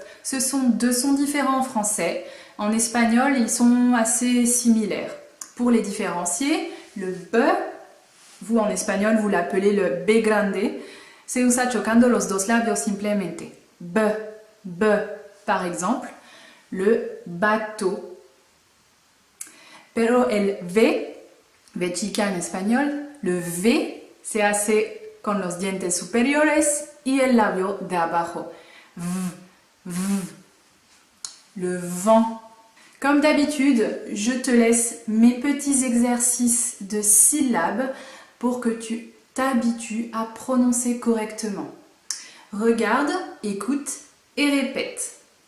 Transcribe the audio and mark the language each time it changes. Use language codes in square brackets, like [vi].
[fr] Ce sont deux sons différents en français. En espagnol, ils sont assez similaires. Pour les différencier, le B, vous en espagnol, vous l'appelez le B grande, [es] se usa chocando los dos labios simplemente. [fr] B, B, par exemple, le bateau. [es] Pero el V chica [fr] en espagnol, le V [es] se hace con los dientes superiores y el labio de abajo. [fr] V, V. Le vent. Comme d'habitude, je te laisse mes petits exercices de syllabes pour que tu t'habitues à prononcer correctement. Regarde, écoute et répète.